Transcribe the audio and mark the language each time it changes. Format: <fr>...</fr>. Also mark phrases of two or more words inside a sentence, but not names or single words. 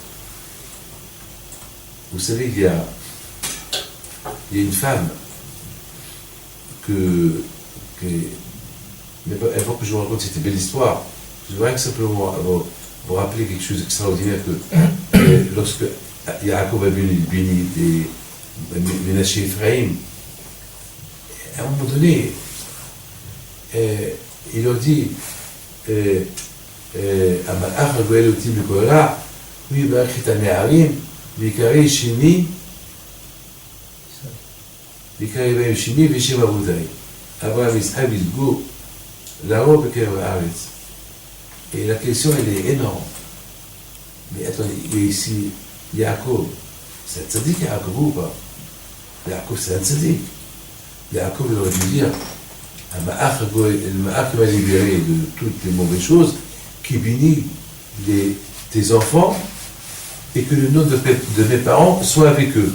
<fr>Vous savez, il y a une femme mais avant que je vous raconte cette belle histoire, je voudrais simplement vous rappeler quelque chose d'extraordinaire que lorsque Yaakov a béni des Ménaché Ephraim, à un moment donné, il leur dit</fr> <he>המלאך הגואל אותי מכל רע, הוא יברך את הנערים ויקרא שמי בהם שמי ושם אבותיי. אברהם יצחק ילגו לרוב בקרב הארץ.</he> <fr>Et la question elle est énorme. Mais attendez, il y a ici Yaakov. C'est un tzaddik Yaakov ou pas? Yaakov c'est un tzaddik. Yaakov il aurait dû dire le Ma'ach va libérer de toutes les mauvaises choses, qui bénit tes enfants et que le nom de mes parents soit avec eux.</fr>